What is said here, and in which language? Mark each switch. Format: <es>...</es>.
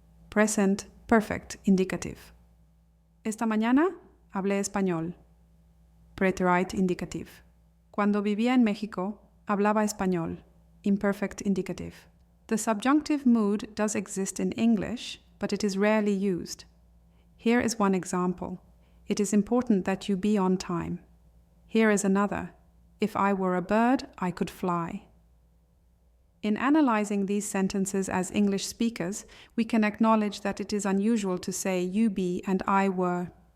<en>Present perfect indicative.</en> <es>Esta mañana hablé español.</es> <en>Preterite indicative.</en> <es>Cuando vivía en México, hablaba español.</es> <en>Imperfect indicative. The subjunctive mood does exist in English, but it is rarely used. Here is one example. It is important that you be on time. Here is another. If I were a bird, I could fly. In analyzing these sentences as English speakers, we can acknowledge that it is unusual to say you be and I were.</en>